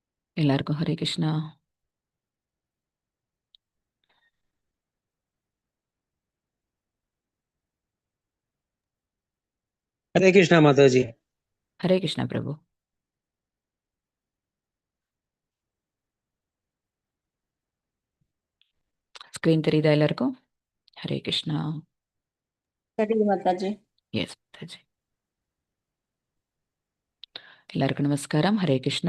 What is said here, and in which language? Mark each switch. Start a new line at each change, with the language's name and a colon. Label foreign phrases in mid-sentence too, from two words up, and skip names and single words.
Tamil: எல்லாருக்கும் ஹரே கிருஷ்ணா.
Hindi: हरे कृष्णा माता जी।
Tamil: ஹரே கிருஷ்ணா பிரபு. ஸ்க்ரீன் தெரியுதா எல்லாருக்கும்? ஹரே கிருஷ்ணா. சரிங்க மாதாஜி. எஸ் மாதாஜி. எல்லாருக்கும் நமஸ்காரம். ஹரே கிருஷ்ணா.